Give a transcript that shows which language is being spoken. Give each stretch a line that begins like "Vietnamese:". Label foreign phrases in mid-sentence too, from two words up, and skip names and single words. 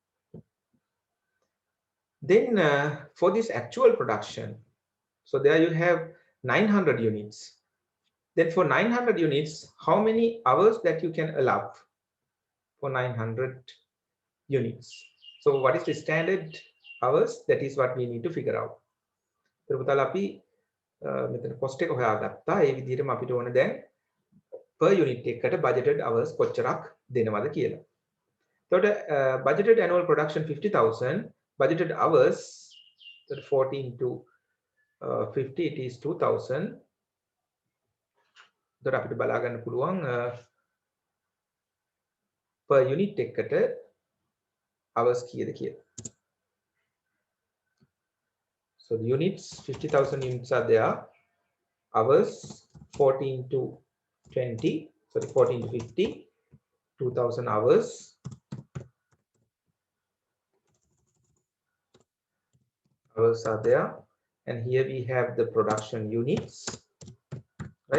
English: Then for this actual production, so there you have 900 units. Then for 900 units, how many hours that you can allow for 900 units? So what is the standard hours? That is what we need to figure out.
Sinhala: So පුතාලා අපි මෙතන cost එක හොයාගත්තා. ඒ විදිහටම අපිට ඕන දැන්
English: per unit
Sinhala: එකකට
English: budgeted hours
Sinhala: කොච්චරක් දෙනවද කියලා.
English: එතකොට budgeted annual production 50,000, budgeted hours, that 14 to 50, it is 2,000.
Sinhala: එතකොට අපිට බලා ගන්න පුළුවන්
English: per unit
Sinhala: එකකට hours කීයද කියලා.
English: So the units, 50,000 units are there. Hours 14 to 20, sorry, 14 to 50, 2,000 hours. Hours are there, and here we have the production units, right?